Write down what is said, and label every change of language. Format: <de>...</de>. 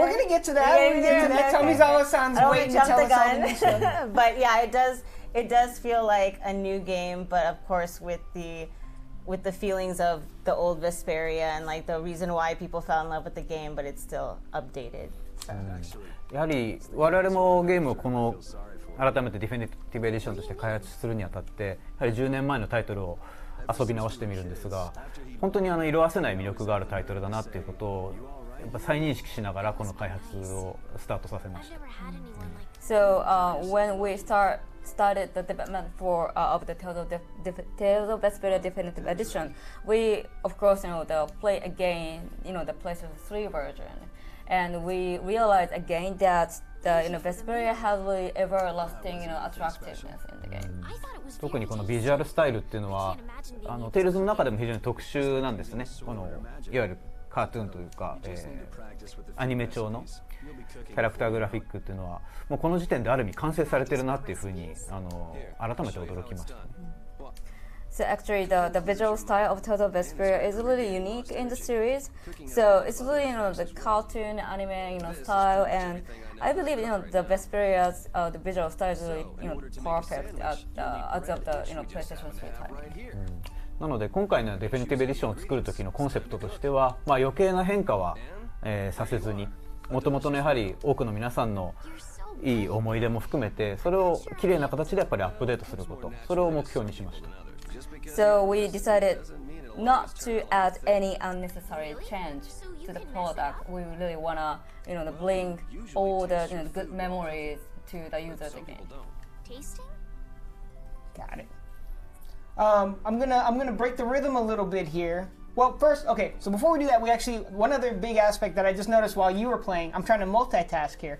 <en>We're gonna get to that. We're gonna get to that. Tomizawa-san's waiting to tell us all the new stuff. But yeah, it does feel like a new game, but of course with the feelings of the old Vesperia and like the reason why people fell in love with the game, but it's still updated. So.</en> <ja>やはり我々もゲームをこの改めてディフィニティブエディションとして開発するにあたってやはり10年前のタイトルを遊び直してみるんですが、本当に色褪せない魅力があるタイトルだなっていうことをやっぱ再認識しながらこの開発をスタートさせました。</ja> <en>So when we started the development for of the Tales of Vesperia Definitive Edition, we of course play again the PlayStation 3 version, and we realized again that the Vesperia has really everlasting attractiveness in the game.</en> <ja>特にこのビジュアルスタイルっていうのはテイルズの中でも非常に特殊なんですね。いわゆるカートゥーンというか、アニメ調のキャラクターグラフィックっていうのはもうこの時点である意味完成されてるなっていうふうに改めて驚きました、ね。</ja> <en>So actually, the visual style of Tales of Vesperia is really unique in the series. So it's really the cartoon anime style, and I believe the Vesperia's the visual style is really perfect as of the PlayStation 3 timing.</en> <ja>なので今回のデフィニティブエディションを作る時のコンセプトとしては、余計な変化は、させずに、もともとのやはり多くの皆さんのいい思い出も含めて、それを綺麗な形でやっぱりアップデートすること、それを目標にしました。</ja> <en>So we decided not to add any unnecessary change to the product. We really wanna bring all the good memories to the users again. Tasting? Got it. I'm gonna break the rhythm a little bit here. Well, first, okay, so before we do that, one other big aspect that I just noticed while you were playing, I'm trying to multitask here.</en>